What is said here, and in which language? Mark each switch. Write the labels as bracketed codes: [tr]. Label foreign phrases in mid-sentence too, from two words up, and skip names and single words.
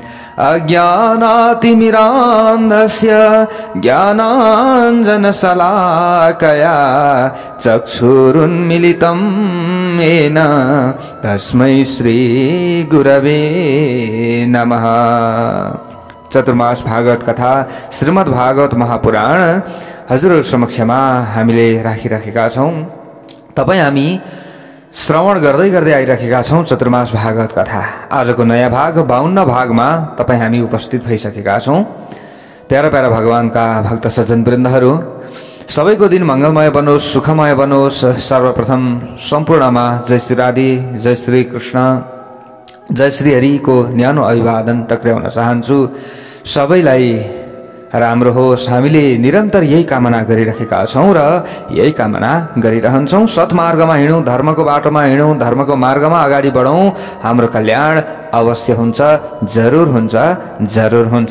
[sa] अज्ञानातिमिरान्धस्य ज्ञानाञ्जनशलाकया चक्षुरुन्मिलितं येन तस्मै श्रीगुरवे नमः। [ne] चतुर्मास भागवत कथा श्रीमद् भागवत महापुराण हजुरहरु समक्षमा हामीले राखिराखेका छौं। तपाई हामी श्रवण गर्दै गर्दै आइराखेका छौं चतुर्मास भागवत कथा। आजको नयाँ भाग 52 भागमा तपाई हामी उपस्थित भइसकेका छौं। प्यारा प्यारा भगवानका भक्त सज्जनवृन्दहरू, सबैको दिन मंगलमय बनोस्, सुखमय बनोस्। सर्वप्रथम सम्पूर्णमा जय श्री राधे, जय श्री कृष्ण, जय श्री हरि को न्यानो अभिवादन टक्र्याउन चाहन्छु। सबैलाई राम्रो होस्, हामीले निरन्तर यही कामना गरिरहेका छौं र यही कामना गरिरहन्छौं। सत्मार्गमा हिँडौं, धर्मको बाटोमा हिँडौं, धर्मको मार्गमा अगाडि बढौं। हाम्रो कल्याण अवश्य हुन्छ, जरुर हुन्छ, जरुर हुन्छ।